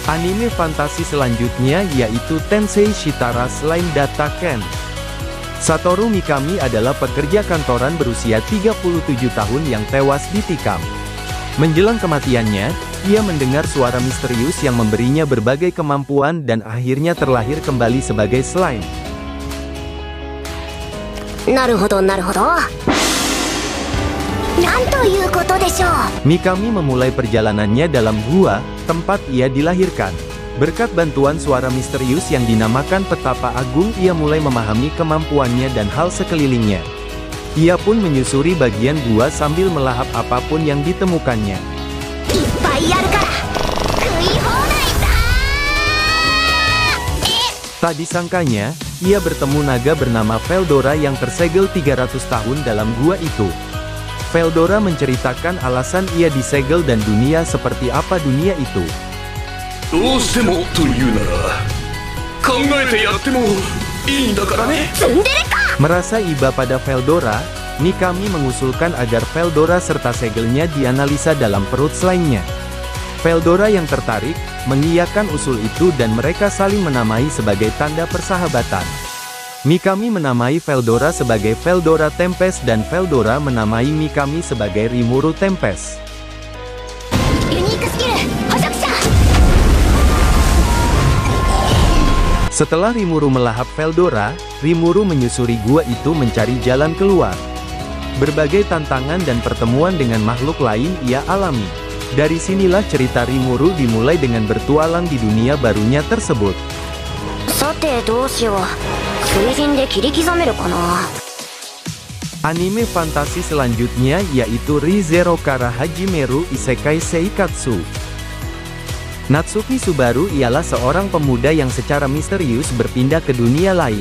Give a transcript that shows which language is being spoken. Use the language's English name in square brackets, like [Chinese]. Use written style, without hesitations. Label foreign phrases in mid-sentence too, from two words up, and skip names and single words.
[Indonesian] Anime fantasi selanjutnya yaitu Tensei Shitara Slime Data Ken. Satoru Mikami adalah pekerja kantoran berusia 37 tahun yang tewas ditikam. Menjelang kematiannya, ia mendengar suara misterius yang memberinya berbagai kemampuan dan akhirnya terlahir kembali sebagai slime. [Japanese] なるほどなるほど。なんということでしょう。 [Indonesian] Mikami memulai perjalanannya dalam gua, tempat ia dilahirkan. Berkat bantuan suara misterius yang dinamakan Petapa Agung, ia mulai memahami kemampuannya dan hal sekelilingnya. Ia pun menyusuri bagian gua sambil melahap apapun yang ditemukannya. [Japanese] いっぱいあるから食い放題だ。 [Indonesian] Tak disangkanya, ia bertemu naga bernama Veldora yang tersegel 300 tahun dalam gua itu. Veldora menceritakan alasan ia disegel dan dunia seperti apa dunia itu. [Japanese] どうしてもというなら考えてやってもいいんだからね。ツンデレか。 [Indonesian] Merasa iba pada Veldora, Mikami mengusulkan agar Veldora serta segelnya dianalisa dalam perut slime-nya. Veldora yang tertarik, mengiyakan usul itu dan mereka saling menamai sebagai tanda persahabatan. Mikami menamai Veldora sebagai Veldora Tempest dan Veldora menamai Mikami sebagai Rimuru Tempest. [Japanese] ユニークスキル捕食者。 [Indonesian] Setelah Rimuru melahap Veldora, Rimuru menyusuri gua itu mencari jalan keluar. Berbagai tantangan dan pertemuan dengan makhluk lain ia alami. Dari sinilah cerita Rimuru dimulai dengan bertualang di dunia barunya tersebut. [Japanese] さてどうしよう。水銀で切り刻めるかな。 [Indonesian] Anime fantasi selanjutnya yaitu Re:Zero Kara Hajimeru Isekai Seikatsu. Natsuki Subaru ialah seorang pemuda yang secara misterius berpindah ke dunia lain.